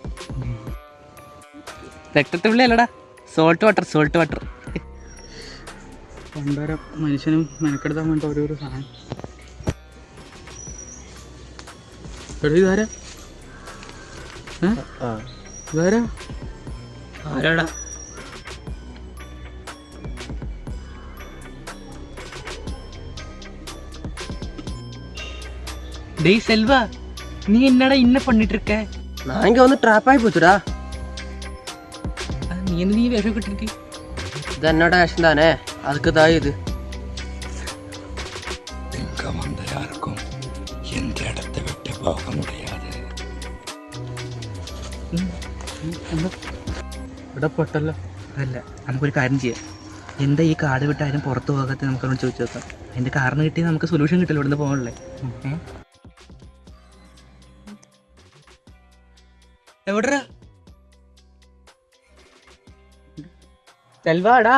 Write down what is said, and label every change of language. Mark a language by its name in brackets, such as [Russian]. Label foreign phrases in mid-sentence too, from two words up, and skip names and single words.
[Malayalam] രക്തത്തുള്ളി അല്ലടാ, [English] salt water, salt water. [Malayalam] പണ്ടര മനുഷ്യനും മെനക്കെടുത്താൻ വേണ്ട ഓരോരോ സാധനം. ഇതാരാ? ഇതാരാ? ആരാടാ? [Tamil] டேய் செல்வா, நீ என்னடா இன்ன பண்ணிட்டு இருக்க? நான் இங்க வந்து ட்ராப் ஆகி போச்சுடா. நீ என்ன நீ வேஷம் கட்டிருக்க? இது என்னோட ஆக்ஷன் தானே, அதுக்கு தான் இது. இங்க வந்த யாருக்கும் எந்த இடத்தை விட்டு போக முடியாது. [Malayalam] ഇവിടെ പെട്ടല്ലോ. അല്ല, നമുക്കൊരു കാര്യം ചെയ്യാം. എന്താ ഈ കാട് വിട്ട് ആരും പുറത്തു പോകാത്ത നമുക്ക് അവരോട് ചോദിച്ചു നോക്കാം. അതിന്റെ കാരണം കിട്ടി നമുക്ക് സൊല്യൂഷൻ കിട്ടില്ല. ഇവിടുന്ന് പോകണല്ലേ? എവിടാ സെൽവാടാ?